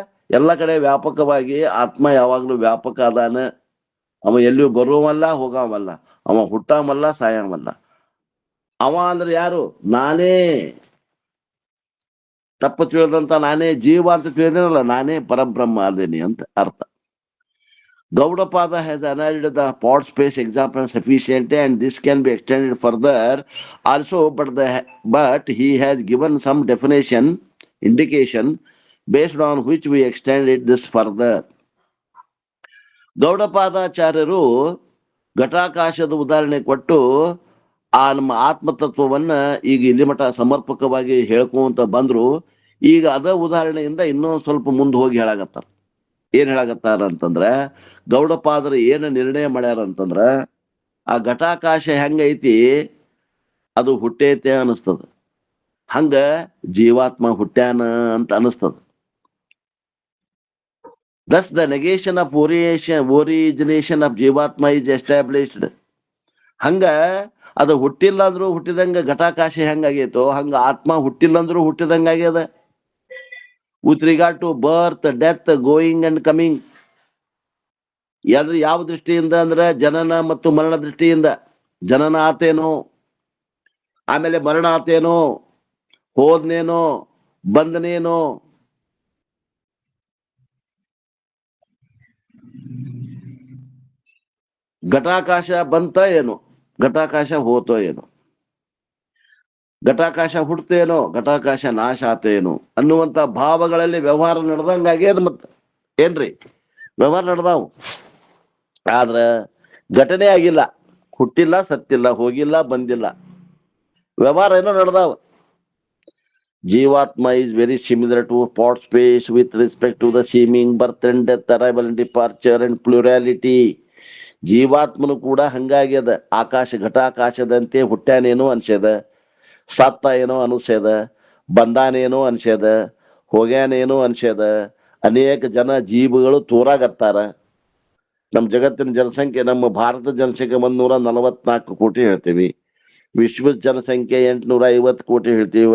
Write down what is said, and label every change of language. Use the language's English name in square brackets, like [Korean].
[Kannada] ಎಲ್ಲ ಕಡೆ ವ್ಯಾಪಕವಾಗಿ ಆತ್ಮ ಯಾವಾಗ್ಲೂ ವ್ಯಾಪಕ ಅದಾನ. ಅವ ಎಲ್ಲಿಯೂ ಬರುವವಲ್ಲ ಹೋಗವಲ್ಲ, ಅವ ಹುಟ್ಟಾಮಲ್ಲ ಸಾಯವಲ್ಲ. ಅವ ಅಂದ್ರೆ ಯಾರು? ನಾನೇ. ತಪ್ಪು ತಿಳಿದಂತ ನಾನೇ ಜೀವ ಅಂತ ತಿಳಿದೇನಲ್ಲ, ನಾನೇ ಪರಬ್ರಹ್ಮ ಅದೇನಿ ಅಂತ ಅರ್ಥ. [English] Gaudapada has analyzed the pod space example sufficiently, and this can be extended further also, but he has given some indication based on which we extended this further. [Kannada] ಗೌಡಪಾದಾಚಾರ್ಯರು ಘಟಾಕಾಶದ ಉದಾಹರಣೆ ಕೊಟ್ಟು ಆ ನಮ್ಮ ಆತ್ಮತತ್ವವನ್ನ ಈಗ ಇಲ್ಲಿ ಮಠ ಸಮರ್ಪಕವಾಗಿ ಹೇಳ್ಕೊಂತ ಬಂದ್ರು. ಈಗ ಅದ ಉದಾಹರಣೆಯಿಂದ ಇನ್ನೊಂದು ಸ್ವಲ್ಪ ಮುಂದೆ ಹೋಗಿ ಹೇಳಾಗತ್ತಾರ. ಏನ್ ಹೇಳಾಗತ್ತಾರ ಅಂತಂದ್ರ, ಗೌಡಪಾದರು ಏನ ನಿರ್ಣಯ ಮಾಡ್ಯಾರ ಅಂತಂದ್ರ, ಆ ಘಟಾಕಾಶ ಹೆಂಗೈತಿ ಅದು ಹುಟ್ಟೈತೆ ಅನಿಸ್ತದ, ಹಂಗ ಜೀವಾತ್ಮ ಹುಟ್ಟ್ಯಾನ ಅಂತ ಅನಿಸ್ತದ. [English] Thus the negation of origination of Jivatma is established. [Kannada] ಹಂಗ ಅದು ಹುಟ್ಟಿಲ್ಲ ಅಂದ್ರು ಹುಟ್ಟಿದಂಗ ಘಟಾಕಾಶ ಹೆಂಗಾಗೈತೋ ಹಂಗ ಆತ್ಮ ಹುಟ್ಟಿಲ್ಲ ಅಂದ್ರು ಹುಟ್ಟಿದಂಗ ಆಗ್ಯದ. [English] With regard to birth, death, going and coming, [Kannada] ಯಾವ ದೃಷ್ಟಿಯಿಂದ ಅಂದ್ರೆ ಜನನ ಮತ್ತು ಮರಣ ದೃಷ್ಟಿಯಿಂದ. ಜನನ ಆತೇನೋ, ಆಮೇಲೆ ಮರಣ ಆತೇನೋ, ಹೋದ್ನೇನೋ, ಬಂದನೇನೋ. ಘಟಾಕಾಶ ಬಂತ ಏನು, ಘಟಾಕಾಶ ಹೋತೋ ಏನು, ಘಟಾಕಾಶ ಹುಡ್ತೇನೋ, ಘಟಾಕಾಶ ನಾಶ ಆತೇನೋ ಅನ್ನುವಂತ ಭಾವಗಳಲ್ಲಿ ವ್ಯವಹಾರ ನಡೆದಂಗಾಗ್ಯದ. ಮತ್ತ ಏನ್ರಿ ವ್ಯವಹಾರ ನಡೆದಾವು, ಆದ್ರ ಘಟನೆ ಆಗಿಲ್ಲ, ಹುಟ್ಟಿಲ್ಲ, ಸತ್ತಿಲ್ಲ, ಹೋಗಿಲ್ಲ, ಬಂದಿಲ್ಲ, ವ್ಯವಹಾರ ಏನೋ ನಡೆದಾವ. [English] ಜೀವಾತ್ಮ is very similar to pod space with respect to the seeming birth and death, arrival and departure and plurality. [Kannada] ಜೀವಾತ್ಮನು ಕೂಡ ಹಂಗಾಗ್ಯದ. ಆಕಾಶ ಘಟಾಕಾಶದಂತೆ ಹುಟ್ಟ್ಯಾನೇನೋ ಅನ್ಸ್ಯದ, ಸತ್ತ ಏನೋ ಅನಿಸ್ಯದ, ಬಂದಾನೇನೋ ಅನ್ಸ್ಯದ, ಹೋಗ್ಯಾನೇನೋ ಅನ್ಸ್ಯದ. ಅನೇಕ ಜನ ಜೀವಗಳು ತೋರಾಗತ್ತಾರ. ನಮ್ಮ ಜಗತ್ತಿನ ಜನಸಂಖ್ಯೆ, ನಮ್ಮ ಭಾರತ ಜನಸಂಖ್ಯೆ 144 ಕೋಟಿ ಹೇಳ್ತೀವಿ, ವಿಶ್ವದ ಜನಸಂಖ್ಯೆ 850 ಕೋಟಿ ಹೇಳ್ತೀವಿ.